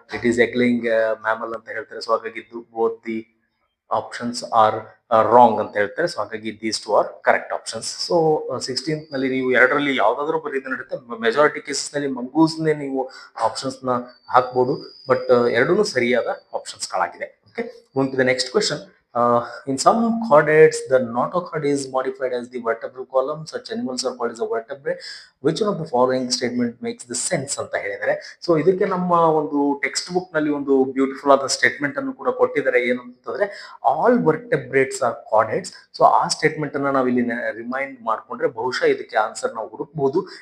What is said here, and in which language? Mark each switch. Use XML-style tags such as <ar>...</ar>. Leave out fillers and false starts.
<en>it is egg laying mammal</en> <kn>ಅಂತ ಹೇಳ್ತಾರೆ.</kn> <en>So ಹಾಗಾಗಿ both the options are wrong ಅಂತ ಹೇಳ್ತಾರೆ.</en> <kn>ಸೊ ಹಾಗಾಗಿ</kn> <en>These two are correct options.</en> <kn>So 16th ನಲ್ಲಿ ನೀವು ಎರಡರಲ್ಲಿ ಯಾವ್ದಾದ್ರು ಬರೀದು ನಡೆಯುತ್ತೆ. ಮೆಜಾರಿಟಿ ಕೇಸಸ್ ನಲ್ಲಿ ಮಂಗೂಸ್ನೇ ನೀವು ಆಪ್ಷನ್ಸ್ ನ ಹಾಕ್ಬೋದು, ಬಟ್ ಎರಡೂ ಸರಿಯಾದ options ಗಳಾಗಿದೆ.</kn> <en>Okay, moving to the next question. In some chordates, the notochord is modified as the vertebral column. Such animals are called as a vertebrate. Which one of the following statement makes the sense</en> <kn>ಅಂತ ಹೇಳಿದ್ದಾರೆ. So ಇದಕ್ಕೆ ನಮ್ಮ ಒಂದು text book ನಲ್ಲಿ ಒಂದು beautiful ಆದ statement ಅನ್ನು ಕೂಡ ಕೊಟ್ಟಿದ್ದಾರೆ. ಏನು ಅಂತಂದ್ರೆ</kn> <en>All vertebrates are chordates.</en> <kn>ಸೊ ಆ ಸ್ಟೇಟ್ಮೆಂಟ್ ಅನ್ನ ನಾವು ಇಲ್ಲಿ ರಿಮೈಂಡ್ ಮಾಡ್ಕೊಂಡ್ರೆ ಬಹುಶಃ ಇದಕ್ಕೆ ಆನ್ಸರ್ ನಾವು ಹುಡುಕ್ಬಹುದು.</kn>